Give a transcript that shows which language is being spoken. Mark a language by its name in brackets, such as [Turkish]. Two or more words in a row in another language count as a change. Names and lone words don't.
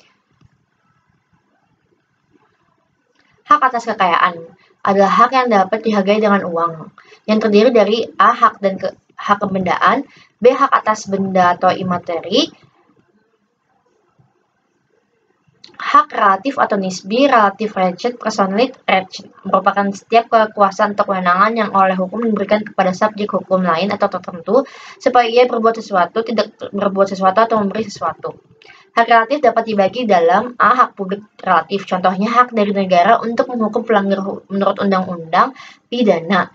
[Indonesian] Hak atas kekayaan adalah hak yang dapat dihargai dengan uang, yang terdiri dari A. Hak kebendaan, B. Hak atas benda atau imateri, hak relatif atau nisbi, [Dutch] relatif recht, personality recht, [Indonesian] merupakan setiap kekuasaan atau kewenangan yang oleh hukum diberikan kepada subjek hukum lain atau tertentu supaya ia berbuat sesuatu, tidak berbuat sesuatu, atau memberi sesuatu. Hak relatif dapat dibagi dalam A. Hak publik relatif, contohnya hak dari negara untuk menghukum pelanggar menurut undang-undang pidana.